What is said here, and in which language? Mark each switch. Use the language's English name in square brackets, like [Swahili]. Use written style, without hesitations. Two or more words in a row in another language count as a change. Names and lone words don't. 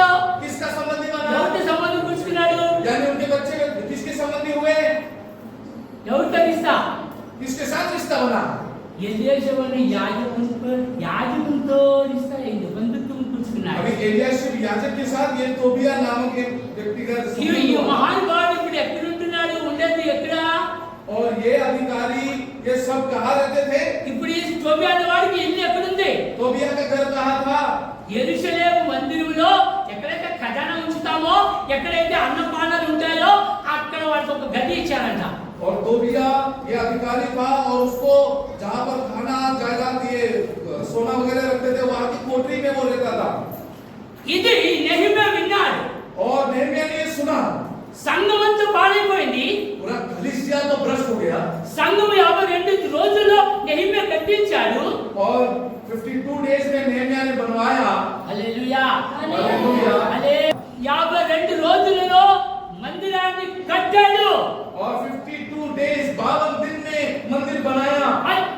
[Hindi] किसका संबंधी बना? [Telugu] ఎవరితో సంబంధం కూర్చుకున్నాడు [Hindi] यानी उनके बच्चे किसके संबंधी हुए? [Telugu] ఎవరితో ఇస్తా [Hindi] किसके साथ रिश्ता बना? [Telugu] ఎలీయాషీబు యాజకునితో ఇస్తా అయింది బంధుత్వం కూర్చుకున్నాడు [Hindi] अभी एलियाशीब याजक के साथ ये तोबिया नामक एक व्यक्तिगत [Telugu] ఈ [Hindi] संबंध हुआ। [Telugu] మహానుభావుడు ఇప్పుడు ఎక్కడ ఉంటున్నాడు ఉండేది ఎక్కడ [Hindi] और ये अधिकारी ये सब कहाँ रहते थे? [Telugu] ఇప్పుడు ఈ టోబియా అనేవాడికి ఇల్లు ఎక్కడుంది [Hindi] तोबिया का घर कहाँ था? [Telugu] యెరూషలేము మందిరంలో ఎక్కడైతే ఖజానా ఉంచుతామో ఎక్కడైతే అన్నపానాలు ఉంటాయో అక్కడ వాడికి ఒక గది ఇచ్చారంట [Hindi] और तोबिया ये अधिकारी था और उसको जहाँ पर खाना जायदाद ये सोना वगैरह रखते थे वहाँ की कोठरी में वो रहता था। [Telugu] ఇది నెహెమ్యా విన్నాడు [Hindi] और नेहमिया ने ये सुना, [Telugu] సంఘమంతా పాడైపోయింది [Hindi] पूरा कलीसिया तो भ्रष्ट हो गया [Telugu] సంఘం 52 రోజుల్లో నెహెమ్యా కట్టించాడు [Hindi] और 52 डेज में नेहमिया ने बनवाया। [Telugu] హల్లెలూయా [Hindi] हालेलुया। [Telugu] హల్లే 52 రోజులలో మందిరాన్ని కట్టాడు [Hindi] और 52 डेज 52 दिन में मंदिर बनाया।